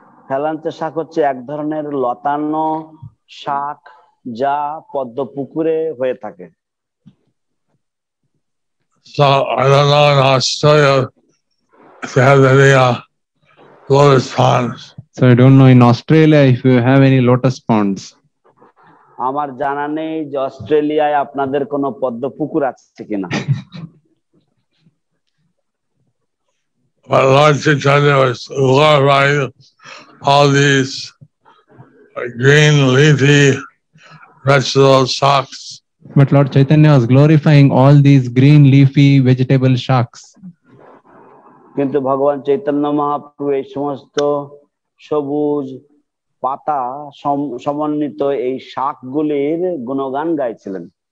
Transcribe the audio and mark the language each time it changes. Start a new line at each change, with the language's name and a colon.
Bangla: হেলাঞ্চা শাক হচ্ছে এক ধরনের লতানো শাক যা পদ্ম পুকুরে হয়ে থাকে।
English: So I don't know in Australia if they have any lotus ponds. So I don't know in Australia if you have any lotus ponds.
Bangla: আমার জানা নেই যে অস্ট্রেলিয়ায় আপনাদের কোনো পদ্ম পুকুর আছে কিনা।
English: But Lord Chaitanya was glorifying all these green leafy vegetable shaks. But Lord Chaitanya was glorifying all these green leafy vegetable shaks.
Bangla: কিন্তু ভগবান চৈতন্য মহাপ্রভু এই সমস্ত সবুজ পাতা সমন্বিত এই শাকগুলির গুণগান গাইছিলেন।